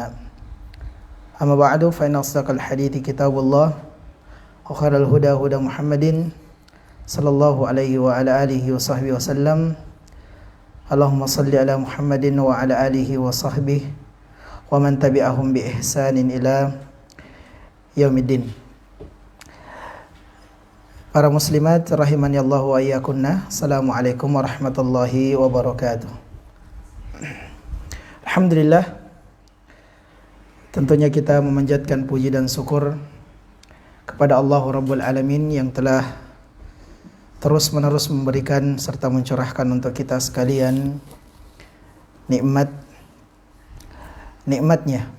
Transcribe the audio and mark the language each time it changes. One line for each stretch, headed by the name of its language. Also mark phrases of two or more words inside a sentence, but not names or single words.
Arabic: أما بعد فإن أصدق الحديث كتاب الله وخير الهدى هدى محمد صلى الله عليه وعلى آله وصحبه وسلم. اللهم صل على محمد وعلى آله وصحبه ومن تبعهم بإحسان إلى yaumiddin. Para مسلمات رحمني الله وإياكن. السلام عليكم ورحمة الله وبركاته. Alhamdulillah,
Indonesian: tentunya kita memanjatkan puji dan syukur kepada Allah
Arabic: رب العالمين
Indonesian: yang telah terus-menerus memberikan serta mencurahkan untuk kita sekalian nikmatnya.